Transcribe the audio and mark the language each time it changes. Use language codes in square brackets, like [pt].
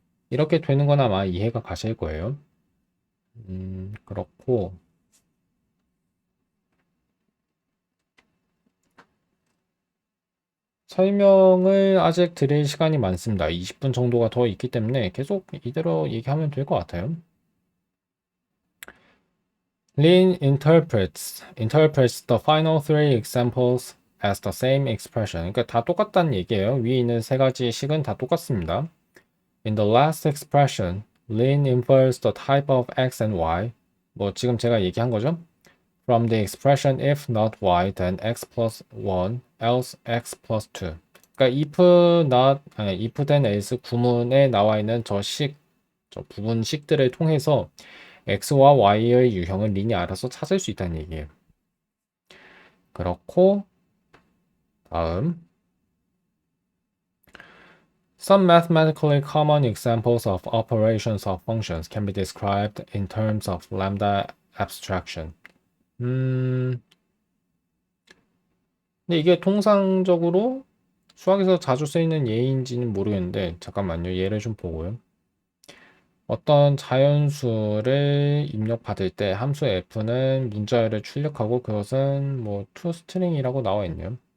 [ko] 이렇게 되는 건 아마 이해가 가실 거예요. 그렇고 설명을 아직 드릴 시간이 많습니다. 20분 정도가 더 있기 때문에 계속 이대로 얘기하면 될 것 같아요. [en] Lin interprets the final three examples as the same expression. [ko] 그러니까 다 똑같다는 얘기예요. 위에 있는 세 가지 식은 다 똑같습니다. [en] In the last expression, Lin infers the type of x and y. [ko] 뭐 지금 제가 얘기한 거죠. [en] From the expression if not y, then x plus 1, else x plus 2. [ko] 그러니까 if then else 구문에 나와 있는 저 부분식들을 통해서 x와 y의 유형을 린이 알아서 찾을 수 있다는 얘기예요. 그렇고 다음 [en] Some mathematically common examples of operations of functions can be described in terms of lambda abstraction. [ko] 근데 이게 통상적으로 수학에서 자주 쓰이는 예인지는 모르겠는데 잠깐만요. 예를 좀 보고요. 어떤 자연수를 입력받을 때 함수 f는 문자열을 출력하고 그것은 뭐 toString이라고 나와 있네요.